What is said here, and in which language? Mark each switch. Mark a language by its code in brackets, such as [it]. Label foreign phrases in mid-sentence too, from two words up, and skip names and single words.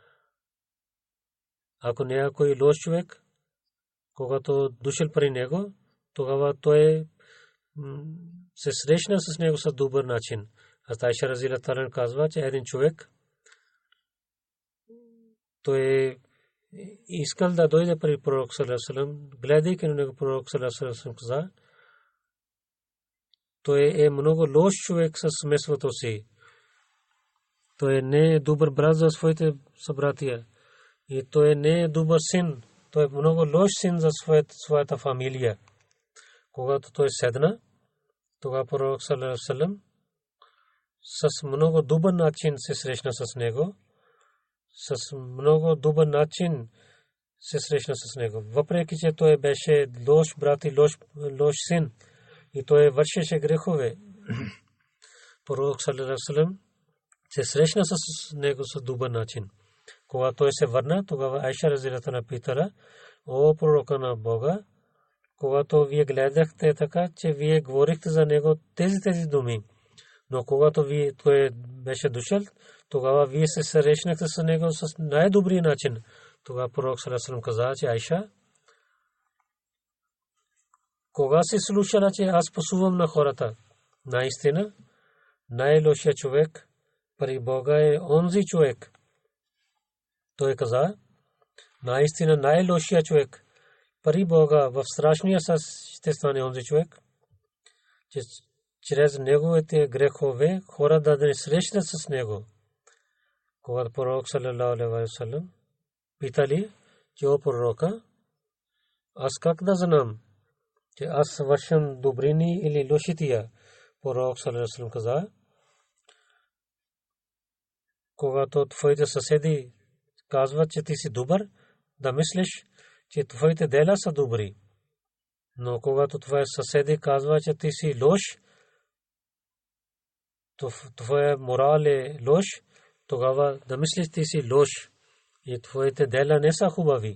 [bg] Ако някой лош човек, когато дошъл при него, тогава той се срещна с него с добър начин. Айша [ar] رضي الله تعالى [bg] казва, че един човек той искал да дойде при пророк [ar] صلى الله عليه وسلم, [bg] гледайки на него пророк [ar] صلى الله عليه وسلم [bg] каза, той е много лош човек с семейството си. Той не е добър брат за своите събратия. И той не е добър син. Той е много лош син за своята фамилия. Когато той седна, тогава пророк [ar] صلى الله عليه وسلم [bg] с много добър начин се срещна с него. С много добър начин се срещна с него. Въпреки че той беше лош брат и лош син и той вършеше грехове, пророк [ar] صلى الله عليه وسلم [bg] се срещна с него с добър начин. Когато той се върна, тогава Айша [ar] رضي الله تعالى [bg] питала, о пророка на Бога, когато вие гледахте така, че вие говорихте за него тези думи, но когато той беше дошъл, тогава вие се срещнахте с него с най-добрия начин. Тогава пророк [ar] صلى الله عليه وسلم [bg] каза, че Айша, кога си слушала, че аз пасувам на хората? Наистина, най-лошият човек при Бога е онзи човек. Той каза, наистина най-лошият човек при Бога в страшния съд ще стане онзи човек, че чрез неговите грехове хора да не срещнат с него. Когато пророк [ar] صلى الله عليه وسلم [bg] питали, че о пророка, аз как да знам, че аз вършам добрини или лошития? Пророк [ar] صلى الله عليه وسلم [bg] каза, когато твоите съседи казват, че ти си добър, да мислиш, че твоите дела са добри. Но когато твоите съседи казват, че ти си лош, твоя морал е лош, тогава да мислиш, ти си лош и твоите дела не са хубави.